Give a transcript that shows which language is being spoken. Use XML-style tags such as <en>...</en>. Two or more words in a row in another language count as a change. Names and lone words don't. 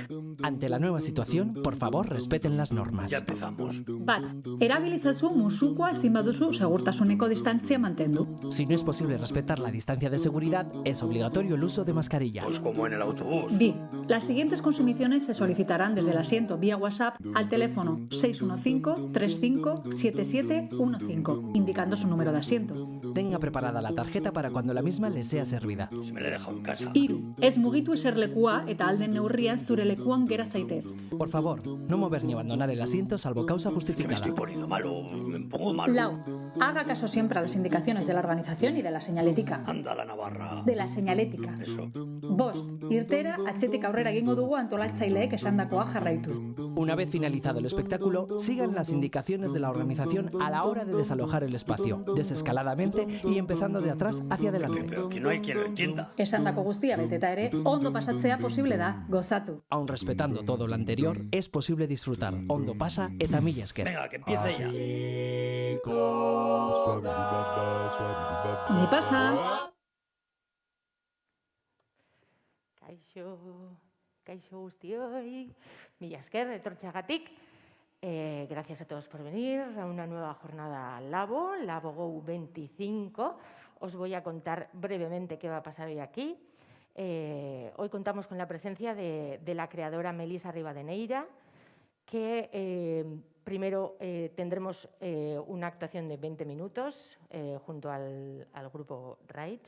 <es>Ante la nueva situación, por favor, respeten las normas. Ya empezamos.</es> <eu>Bat, erabilizazu musukoa ezin baduzu segurtasuneko distantzia mantendu.</eu> <es>Si no es posible respetar la distancia de seguridad, es obligatorio el uso de mascarilla. Pues como en el autobús. Bi, las siguientes consumiciones se solicitarán desde el asiento vía WhatsApp al teléfono 615-35-7715, indicando su número de asiento. Tenga preparada la tarjeta para cuando la misma le sea servida. Se me la he dejado en casa.</es> <eu>Hiru, ez mugitu eserlekua eta alden neurrian zure lekuan gera zaitez.</eu> <es>Por favor, no mover ni abandonar el asiento salvo causa Que me justificada. estoy poniendo malo. Me pongo malo. Lau, haga caso siempre a las indicaciones de la organización y de la señalética. Anda la Navarra. De la señalética. Eso.</es> <eu>Bost, irtera atzetik aurrera egingo dugu antolatzaileek esandakoa jarraituz.</eu> <es>Una vez finalizado el espectáculo, sigan las indicaciones de la organización a la hora de desalojar el espacio, desescaladamente y empezando de atrás hacia adelante. Pero que no hay quien lo entienda.</es> <eu>Esandako guztia beteta ere, ondo pasatzea posible da, gozatu.</eu> <es>Aun respetando todo lo anterior, es posible disfrutar.</es> <eu>Ondo pasa eta mila esker.</eu> <es>Venga, que empiece ya.</es> <eu>Ni pasa. Kaixo guztioi, mila esker etortzeagatik.</eu> <es>Gracias a todos por venir a una nueva jornada Labo Go 25. Os voy a contar brevemente qué va a pasar hoy aquí. Hoy contamos con la presencia de la creadora Melisa Rivadeneira, que primero tendremos una actuación de 20 minutos junto al grupo Right.</es>